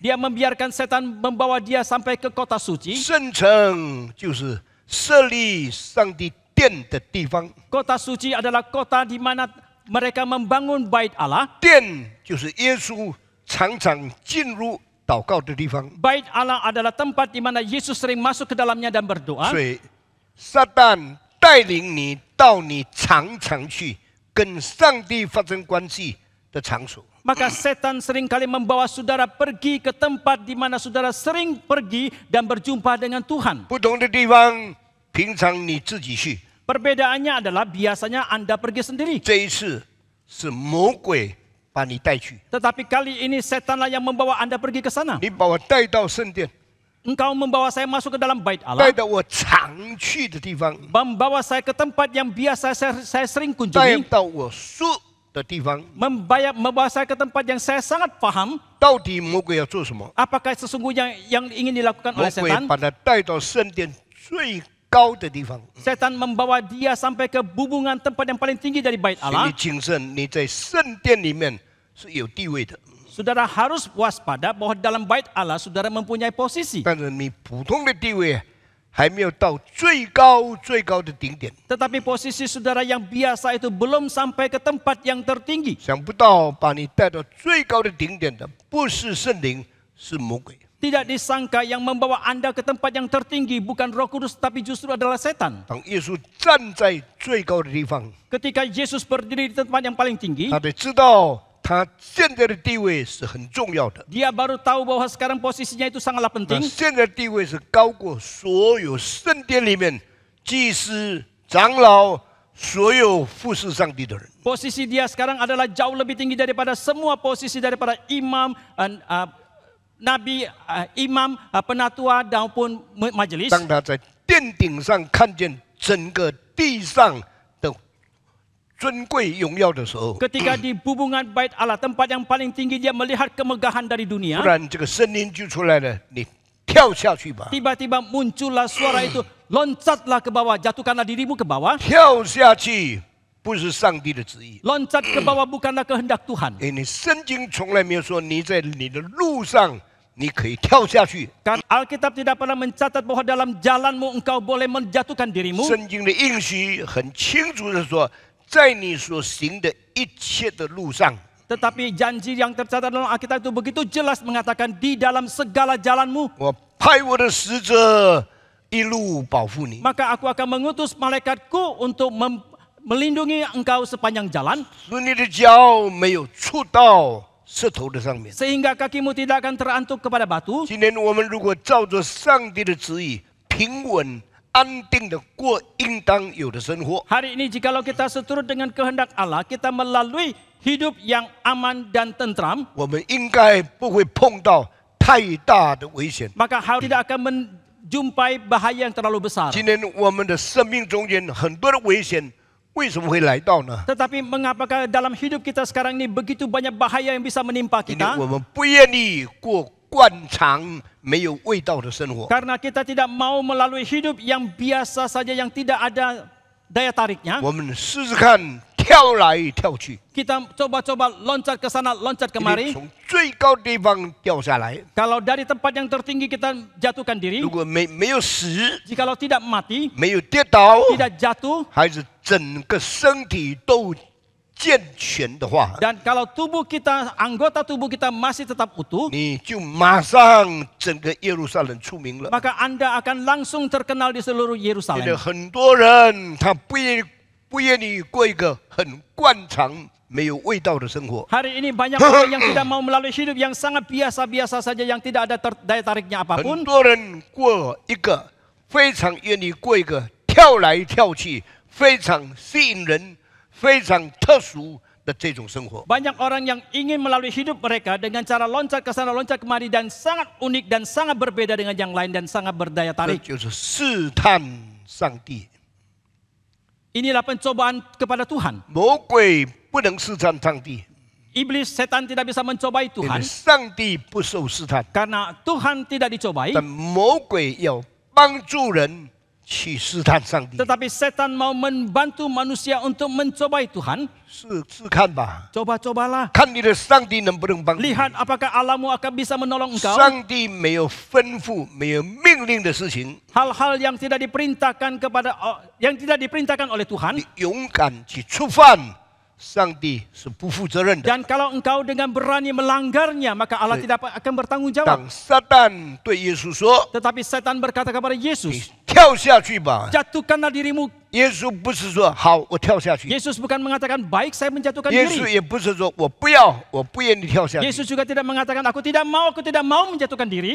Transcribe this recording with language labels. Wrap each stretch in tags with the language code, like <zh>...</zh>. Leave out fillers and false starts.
<id>Dia membiarkan setan membawa dia sampai ke kota suci.</id> <zh>圣城就是设立上帝殿的地方，</zh> <id>Kota suci adalah kota di mana mereka membangun bait Allah.</id> <zh>殿就是耶稣常常进入祷告的地方。</zh> <id>Bait Allah adalah tempat di mana Yesus sering masuk ke dalamnya dan berdoa.</id> <zh>所以，撒旦带领你到你常常去跟上帝发生关系的场所。</zh> <id>Maka setan seringkali membawa saudara pergi ke tempat di mana saudara sering pergi dan berjumpa dengan Tuhan.</id> <zh>不同的地方，平常你自己去，</zh> <id>Perbedaannya adalah biasanya Anda pergi sendiri.</id> <zh>这一次是魔鬼把你带去，</zh> <id>Tetapi kali ini setanlah yang membawa Anda pergi ke sana.</id> <zh>你把我带到圣殿，</zh> <id>Engkau membawa saya masuk ke dalam bait Allah.</id> <zh>到我常去的地方，</zh> <id>Membawa saya ke tempat yang biasa saya sering</id> <zh>带</zh> <id>kunjungi.</id> <zh>到我熟的地方。</zh> <id>Membawa saya ke tempat yang saya sangat paham.</id> <zh>到底魔鬼要做什么？</zh> <id>Apakah sesungguhnya yang ingin dilakukan</id> <zh>魔</zh> <id>oleh</id> <zh>鬼</zh> <id>setan?</id> <zh>把他带到圣殿最高的地方。</zh> <id>Setan membawa dia sampai ke bubungan tempat yang paling tinggi dari bait</id> <zh>请你</zh> <id>Allah.</id> <zh>谨慎，你在圣殿里面是有地位的，</zh> <id>Saudara harus waspada bahwa dalam bait Allah saudara mempunyai posisi.</id> <zh>但是你普通的地位还没有到最高的顶点。</zh> <id>Tetapi posisi saudara yang biasa itu belum sampai ke tempat yang tertinggi.</id> <zh>想不到把你带到最高的顶点的，不是圣灵，是魔鬼。</zh> <id>Tidak disangka yang membawa Anda ke tempat yang tertinggi bukan Roh Kudus tapi justru adalah setan.</id> <zh>当耶稣站在最高的地方，</zh> <id>Ketika Yesus berdiri di tempat yang paling tinggi,</id> <zh>他得知道他现在的地位是很重要的。</zh> <id>dia baru tahu bahwa sekarang posisinya itu sangatlah</id> <zh>他</zh> <id>penting.</id> <zh>现在的地位是高过所有圣殿里面祭司、长老、所有服侍上帝的人。</zh> <id>Posisi dia sekarang adalah jauh lebih tinggi daripada semua posisi daripada imam, nabi, imam, penatua maupun majelis.</id> <zh>当他在殿顶上看见整个地上的尊贵荣耀的时候，</zh> <id>Ketika di hubungan bait Allah, tempat yang paling tinggi dia melihat kemegahan dari</id> <zh>突</zh> <id>dunia.</id> <zh>然这个声音就出来了：你跳下去吧！</zh> <id>Tiba-tiba muncullah suara itu, loncatlah ke bawah, jatuhkanlah dirimu ke bawah.</id> <zh>跳下去不是上帝的旨意，</zh> <id>Loncat ke bawah bukanlah kehendak Tuhan.</id> <zh>因为你圣经从来没有说你在你的路上你可以跳下去。</zh> <id>Karena Alkitab tidak pernah mencatat bahwa dalam jalanmu engkau boleh menjatuhkan dirimu.</id> <zh>圣经的应许很清楚的说，在你所行的一切的路上，</zh> <id>Tetapi janji yang tercatat dalam Alkitab itu begitu jelas mengatakan di dalam segala jalanmu,</id> <zh>我派我的使者一路保护你，</zh> <id>maka aku akan mengutus malaikatku untuk melindungi engkau sepanjang jalan,</id> <zh>使你的脚没有触到石头的上面。</zh> <id>sehingga kakimu tidak akan terantuk kepada batu.</id> <zh>今天我们如果照着上帝的旨意，平稳安定的过应当有的生活，</zh> <id>Hari ini jikalau kita seturut dengan kehendak Allah, kita melalui hidup yang aman dan tentram,</id> <zh>我们应该不会碰到太大的危险。</zh> <id>maka hal tidak akan menjumpai bahaya yang terlalu besar.</id> <zh>今天我们的生命中间很多的危险，为什么会来到呢？</zh> <id>Tetapi mengapakah dalam hidup kita sekarang ini begitu banyak bahaya yang bisa menimpa</id> <zh>因为</zh> <id>kita?</id> <zh>我们不愿意过惯常没有味道的生活。</zh> <id>Karena kita tidak mau melalui hidup yang biasa saja yang tidak ada daya tariknya.</id> <zh>我们试试看，跳来跳去，</zh> <id>Kita coba-coba loncat ke sana, loncat</id> <zh>你</zh> <id>kemari.</id> <zh>从最高地方掉下来。</zh> <id>Kalau dari tempat yang tertinggi kita jatuhkan diri,</id> <zh>如果没有死，</zh> <id>jikalau tidak mati,</id> <zh>没有跌倒，</zh> <id>tidak jatuh,</id> <zh>还是整个身体都健全的话，</zh> <id>dan kalau tubuh kita, anggota tubuh kita masih tetap utuh,</id> <zh>你就马上整个耶路撒冷出名了。</zh> <id>maka Anda akan langsung terkenal di seluruh</id> <zh>现在</zh> <id>Yerusalem.</id> <zh>很多人他不愿意过一个很惯常没有味道的生活。</zh> <id>Hari ini banyak orang yang tidak mau melalui hidup yang sangat biasa-biasa saja yang tidak ada daya tariknya</id> <zh>很</zh> <id>apapun.</id> <zh>多人过一个非常愿意过一个跳来跳去、非常吸引人、非常特殊的这种生活。</zh> <id>Banyak orang yang ingin melalui hidup mereka dengan cara loncat ke sana, loncat kemari dan sangat unik dan sangat berbeda dengan yang lain dan sangat berdaya</id> <zh>这</zh> <id>tarik.</id> <zh>就是试探上帝。</zh> <id>Inilah pencobaan kepada Tuhan.</id> <zh>魔鬼不能试探上帝，</zh> <id>Iblis, setan tidak bisa mencobai</id> <zh>因为</zh> <id>Tuhan</id> <zh>上帝不受试探，</zh> <id>karena Tuhan tidak dicobai.</id> <zh>但魔鬼要帮助人去试探上帝。</zh> <id>Tetapi setan mau membantu manusia untuk mencobai Tuhan.</id> <zh>试看吧，</zh> <id>Coba-cobalah.</id> <zh>看你的上帝能不能帮助你。</zh> <id>Lihat apakah Allahmu akan bisa menolong engkau.</id> <zh>上帝没有吩咐、没有命令的事情，</zh> <id>Hal-hal yang tidak diperintahkan oleh Tuhan.</id> <zh>你勇敢去触犯，上帝是不负责任的。</zh> <id>Dan kalau engkau dengan berani melanggarnya, maka Allah tidak akan bertanggung jawab.</id> <zh>当撒旦对耶稣说</zh> <id>Tetapi setan berkata kepada：“</id> <zh>你</zh> <id>Yesus,</id> <zh>跳下去吧，</zh> <id>jatuhkanlah dirimu.</id> <zh>耶稣不是说好我跳下去，</zh> <id>Yesus bukan mengatakan, baik saya menjatuhkan</id> <zh>耶稣</zh> <id>diri.</id> <zh>也不是说我不要，我不愿意跳下去。</zh> <id>Yesus juga tidak mengatakan, aku tidak mau menjatuhkan diri.</id>